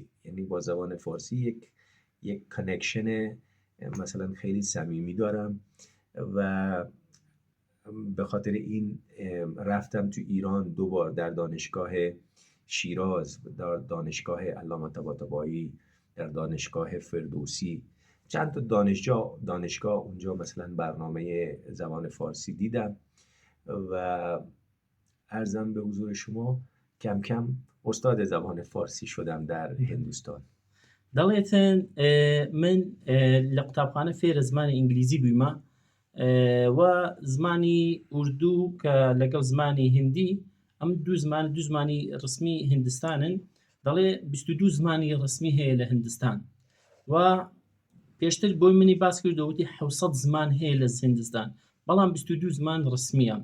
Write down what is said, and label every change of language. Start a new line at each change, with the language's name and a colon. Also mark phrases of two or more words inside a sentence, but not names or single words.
Persian: یعنی با زبان فارسی یک کانکشن مثلا خیلی صمیمی دارم و به خاطر این رفتم تو ایران 2 بار، در دانشگاه شیراز، در دانشگاه علامه طباطبایی، در دانشگاه فردوسی، چند تا دانشگاه اونجا مثلا برنامه زبان فارسی دیدم و عرضم به حضور شما کم کم استاد زبان فارسی شدم در هندوستان.
Central Kurdish: دەڵێتن من لە قوتابخانە فێرە زمانی ئینگلیزی بوویمە و زمانی ئوردو کە لەگەڵ زمانی هندی ئەم دوو زمانی ڕسمی هندستانن. دەڵێ 22 زمانی ڕسمی هەیە لە هندستان و پێشتر بۆی منی باس کردەوەتی 700 زمان هەیە لە هندستان، بەڵام 22 زمان ڕسمیە.